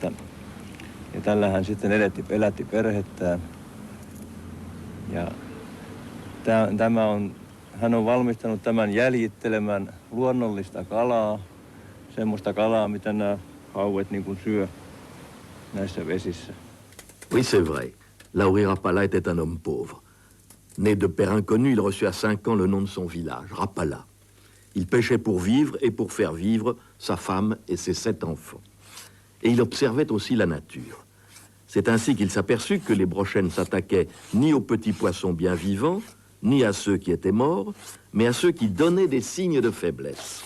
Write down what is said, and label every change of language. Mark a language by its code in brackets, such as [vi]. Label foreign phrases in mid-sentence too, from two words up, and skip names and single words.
[fi] Ja Ja tällä hän sitten elätti perhettään. Ja hän on valmistanut tämän jäljittelemään luonnollista kalaa, semmoista kalaa, mitä nämä hauet niin kuin syö näissä vesissä. [fr] Oui, c'est vrai. Lauri Rapala était un homme pauvre. Né de père inconnu, il reçut à 5 ans le nom de son village, Rapala. Il pêchait pour vivre et pour faire vivre sa femme et ses 7 enfants. Et il observait aussi la nature. C'est ainsi qu'il s'aperçut que les brochets ne s'attaquaient ni aux petits poissons bien vivants, ni à ceux qui étaient morts, mais à ceux qui donnaient des signes de faiblesse.